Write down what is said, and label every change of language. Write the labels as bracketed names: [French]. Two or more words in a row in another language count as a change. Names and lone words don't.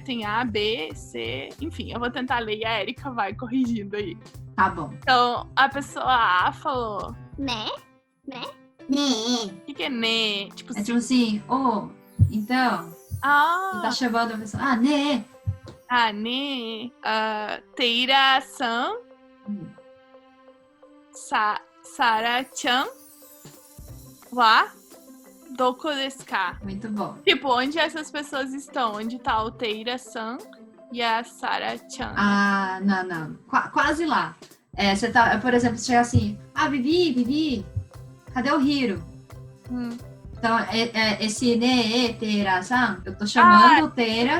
[Portuguese] Tem A, B, C, enfim, eu vou tentar ler e a Erika vai corrigindo aí. Tá bom. Então, a pessoa A falou... Né? Né? O que é né? Tipo, É tipo assim, então, você tá chamando a pessoa, né? né? [Japanese] Teira-san, Sara-chan, wa, doko desu ka? [Portuguese] Muito bom. Tipo, onde essas pessoas estão? Onde tá o Teira-san e a Sara-chan? Não. Quase lá. Você tá, por exemplo, você chega assim, Vivi, cadê o Hiro? Então, esse ne, Teira-san, eu tô chamando o Teira.